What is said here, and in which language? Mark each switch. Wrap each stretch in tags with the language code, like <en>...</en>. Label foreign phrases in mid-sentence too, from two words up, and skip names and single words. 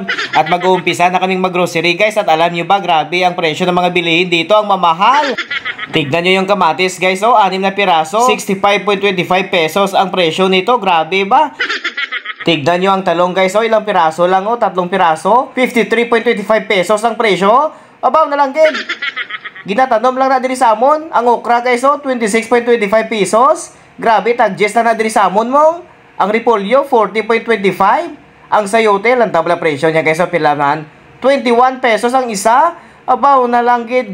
<tl>At mag-uumpisa na kaming mag-grocery guys. At alam nyo ba, grabe ang presyo ng mga bilihin dito. Ang mamahal. Tignan nyo yung kamatis guys oh. 6 na piraso. 65.25 pesos ang presyo nito. Grabe ba? Tignan nyo ang talong guys oh. Ilang piraso lang oh. 3 piraso. 53.25 pesos ang presyo.</tl> <hil>Abaw na lang gid. Ginatanom lang na diri sa amon. Ang okra guys oh, 26.25 pesos. Grabe, tag-gest na diri sa amon mo. Ang repolyo, 40.25. Ang sayote, lang tabla presyo niya guys oh, pilanan. 21 pesos ang isa. Abaw na lang gid.</hil>